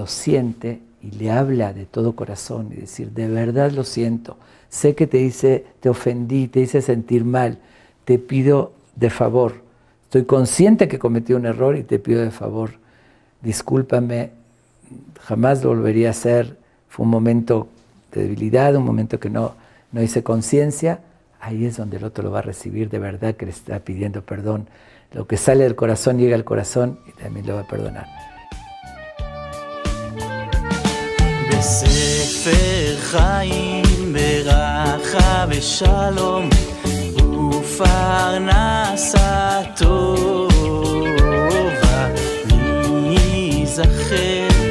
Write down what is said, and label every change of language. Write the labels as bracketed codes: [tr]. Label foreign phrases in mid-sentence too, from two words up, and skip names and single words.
[es] siente y le habla de todo corazón y decir, de verdad lo siento, sé que te ofendí, te hice sentir mal, te pido de favor, estoy consciente que cometí un error y te pido de favor, discúlpame, jamás lo volvería a hacer, fue un momento de debilidad, un momento que no hice conciencia, ahí es donde el otro lo va a recibir de verdad, que le está pidiendo perdón. Lo que sale del corazón llega al corazón y también lo va a perdonar. [he] בספר חיים ברכה ושלום ופרנסה טובה, מי יזכר